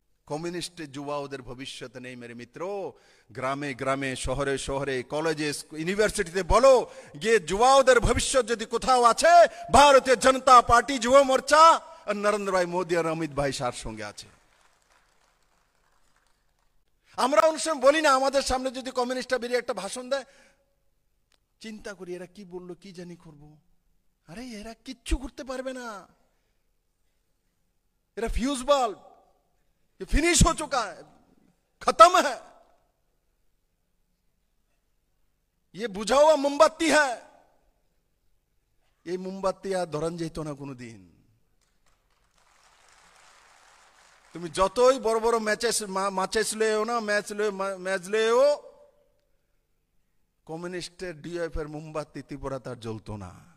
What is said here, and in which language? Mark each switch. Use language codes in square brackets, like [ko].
[bn] কমিউনিস্টের যুবাওদের ভবিষ্যৎ নেই মেরে মিত্র। গ্রামে গ্রামে, শহরে শহরে, কলেজে, ইউনিভার্সিটিতে বলো, গিয়ে যুবাওদের ভবিষ্যৎ যদি কোথাও আছে, ভারতীয় জনতা পার্টি, যুব মোর্চা আর নরেন্দ্র ভাই মোদী আর অমিত ভাই শাহর সঙ্গে আছে। আমরা অনেক সময় বলি না, আমাদের সামনে যদি কমিউনিস্টরা বেরিয়ে একটা ভাষণ দেয়, চিন্তা করি এরা কি বললো, কি জানি করব। [hi] अरे এরা কিচ্ছু করতে পারবে না, এরা ফিউজ বাল্ব, ये फिनिश हो चुका है, खत्म है, ये बुझा हुआ मोमबत्ती है। [bn] ये मोमबत्ती আর ধরান যেত না কোনোদিন। তুমি যতই বড় বড় ম্যাচেস লেও না, ম্যাচ লেও, কমিউনিস্টের ডিএফ এর মোমবাতি ত্রিপুরা তার জ্বলতো না।